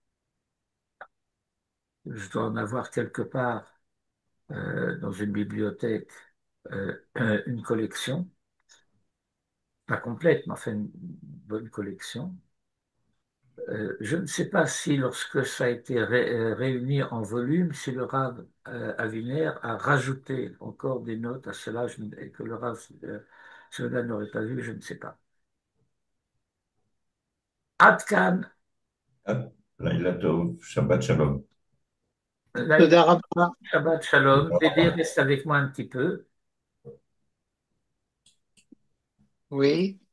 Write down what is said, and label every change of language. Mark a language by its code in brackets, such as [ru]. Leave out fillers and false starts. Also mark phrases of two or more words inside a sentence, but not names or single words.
[fr] Je dois en avoir quelque part dans une bibliothèque une collection, pas complète, mais enfin une bonne collection. Je ne sais pas si lorsque ça a été réuni en volume, si le Rav Aviner a rajouté encore des notes à cela et que le Rav cela n'aurait pas vu, je ne sais pas. Adkan, [he] Ah, לילה טוב, שבת שלום. Laïla, תודה רבה. שבת שלום. [fr] Dédé reste avec moi un petit peu. Oui.